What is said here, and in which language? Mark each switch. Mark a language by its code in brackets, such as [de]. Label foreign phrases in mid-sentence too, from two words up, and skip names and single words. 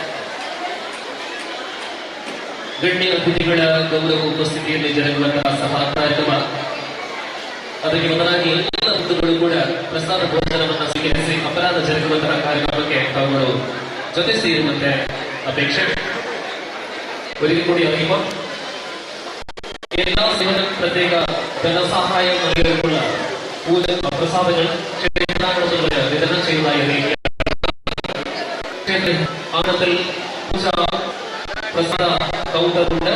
[kn] ಗಣ್ಯ ಅತಿಥಿಗಳ ಗೌರವ ಉಪಸ್ಥಿತಿಯಲ್ಲಿ ಜರುಗುವಂತಹ ಸಭಾ ಕಾರ್ಯಕ್ರಮ. ಅದಕ್ಕೆ ಮೊದಲಾಗಿ ಎಲ್ಲ ಬಂಧುಗಳು ಕೂಡ ಪ್ರಸಾದ ಭೋಜನವನ್ನು ಸ್ವೀಕರಿಸಿ ಅಪರಾಧ ಜರುಗುವಂತಹ ಕಾರ್ಯಕ್ರಮಕ್ಕೆ ತಾವುಗಳು ಜೊತೆ ಸೇರುವಂತೆ ಅಪೇಕ್ಷೆ. [ml] ഒരിക്കൽ കൂടി അറിയിപ്പോൾ എല്ലാ സേവനം പ്രത്യേക ധനസഹായ നൽകിയുള്ള പൂജ പ്രസാദങ്ങൾ ക്ഷേത്രാങ്കണത്തിൽ വിതരണം ചെയ്യുന്നതായി അറിയിക്കുക. ആനത്തിൽ പൂജ പ്രസാദ കൗണ്ടറുണ്ട്.